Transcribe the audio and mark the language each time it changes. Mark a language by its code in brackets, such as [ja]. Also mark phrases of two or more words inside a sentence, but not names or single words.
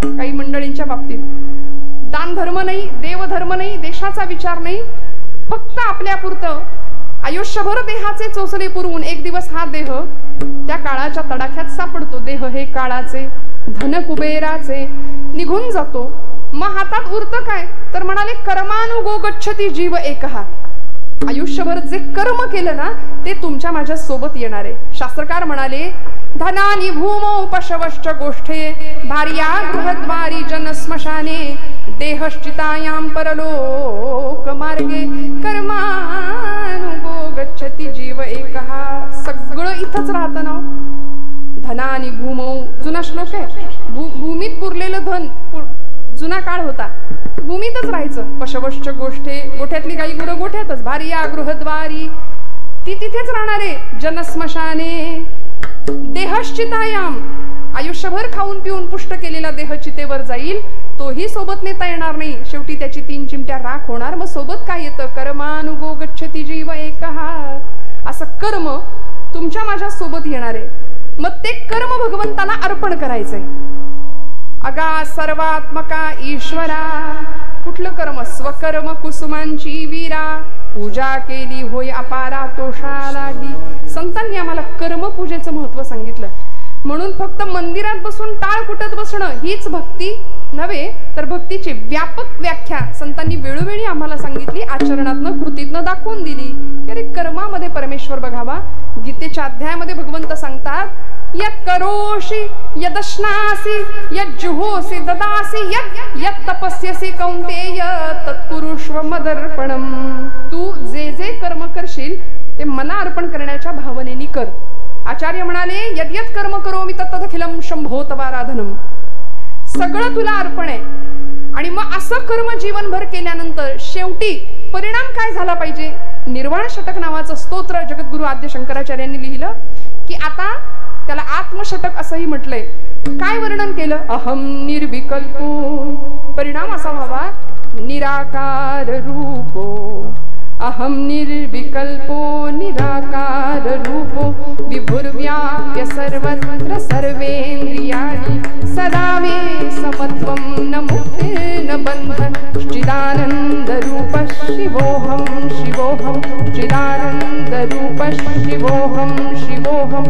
[mr] काही मंडळींच्या बाबतीत दान धर्म नाही, देवधर्म नाही, देशाचा विचार नाही, फक्त आपल्यापुरतं आयुष्यभर देहाचे चोचले पुरवून एक दिवस हा देह त्या काळाच्या तडाख्यात सापडतो. देह हे काळाचे, धन कुबेराचे, निघून जातो. मग हातात उरतं काय? तर म्हणाले [sa] कर्मानुगो गच्छती जीव एकहा. [mr] आयुष्यभर जे कर्म केलं ना ते तुमच्या माझ्या सोबत येणार आहे. शास्त्रकार म्हणाले [sa] धनानी भूमौ पशवश्च गोष्ठे भार्या गृहद्वारी जनस्मशाने देहश्चितायां परलोक मार्गे कर्मानुगो गच्छति जीव एकः. [mr] सगळं इथंच राहतं ना. [sa] धनानी भूमौ [mr] जुना श्लोक आहे. भूमीत पुरलेलं धन जुना काळ होता. भूमीतच राहायचं. [sa] पशवश्च गोष्ठे [mr] गोठ्यातली गाई गुरं गोठ्यातच. [sa] भार्या गृहद्वारी [mr] ती तिथेच राहणारे. [sa] जनस्मशाने देहश्चितायाम [mr] आयुष्यभर खाऊन पिऊन पुष्ट केलेला देह चितेवर जाईल. तोही सोबत नेता येणार नाही. शेवटी त्याची 3 चिमट्या राख होणार. मग सोबत काय येतं? [sa] कर्मानुगो गच्छति जीव एकः. [mr] असं कर्म तुमच्या माझ्या सोबत येणार आहे. मग ते कर्म भगवंताला अर्पण करायचंय. अगा सर्वात्मका ईश्वरा. कुठलं कर्म? स्वकर्म कुसुमांची वीरा पूजा केली होय अपारा तोषा लागी. संतांनी आम्हाला कर्मपूजेचं महत्व सांगितलं. म्हणून फक्त मंदिरात बसून टाळ कुटत बसणं हीच भक्ती नव्हे, तर भक्तीची व्यापक व्याख्या संतांनी वेळोवेळी आम्हाला सांगितली. आचरणातनं कृतीतनं दाखवून दिली की अरे कर्मामध्ये परमेश्वर बघावा. गीतेच्या अध्यायामध्ये भगवंत सांगतात [sa] यत् करोषि यदश्नासि यज्जुहोसि ददासि यत् तपस्यसि कौन्तेय तत्कुरुष्व मदर्पणम. [mr] तू जे जे कर्म करशील ते मला अर्पण करण्याच्या भावनेने कर. आचार्य म्हणाले [sa] यद्यत् कर्म करोमि तत्तदखिलम शंभो तवाराधनम. [mr] सगळं तुला अर्पण आहे. आणि मग असं कर्म जीवनभर केल्यानंतर शेवटी परिणाम काय झाला पाहिजे? निर्वाण षटक नावाचं स्तोत्र जगद्गुरु आद्य शंकराचार्यांनी लिहिलं की आता त्याला आत्मषटक असंही म्हटलंय. काय वर्णन केलं? [sa] अहम निर्विकल्पो. [mr] परिणाम असा व्हावा [sa] निराकार रूपो. अहम निर्विकल्पो निराकार रूपो विभुर्व्याप्य सर्वत्र सर्वेन्द्रियाणि सदा मे समत्वं न मुक्तिर्न बन्ध चिदानंद रूप शिवोहम शिवोहम चिदानंद रूप शिवोहम शिवोहम.